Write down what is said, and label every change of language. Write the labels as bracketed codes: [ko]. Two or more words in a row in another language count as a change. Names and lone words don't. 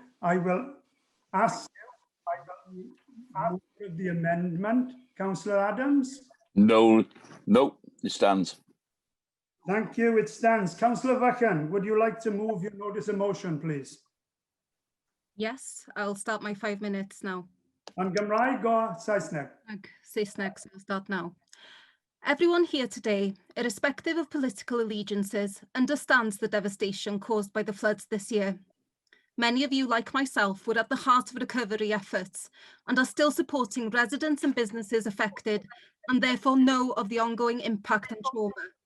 [en] I will ask the amendment, Councillor Adams. No, it stands. Thank you. It stands. Councillor Buchan, would you like to move your notice of motion, please? Yes, I'll start my 5 minutes now. [cy] Yn Gymraeg o Saesneg? Saesneg, [en] so I'll start now. Everyone here today, irrespective of political allegiances, understands the devastation caused by the floods this year. Many of you, like myself, were at the heart of recovery efforts and are still supporting residents and businesses affected and therefore know of the ongoing impact and trauma.